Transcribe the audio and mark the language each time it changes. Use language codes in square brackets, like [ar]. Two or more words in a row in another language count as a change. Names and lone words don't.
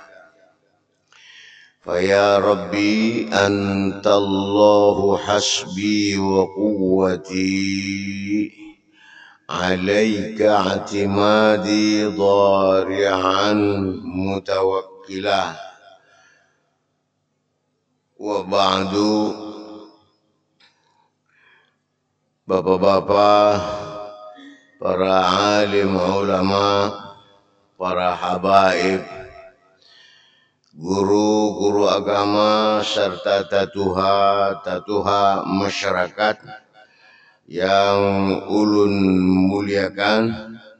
[ar] فيا ربي أنت الله حسبي وقوتي عليك اعتمادي ضارعا متوكلا. [bjn] وبعد bapak-bapak, para alim ulama, para habaib, guru-guru agama serta tatuha masyarakat yang ulun muliakan.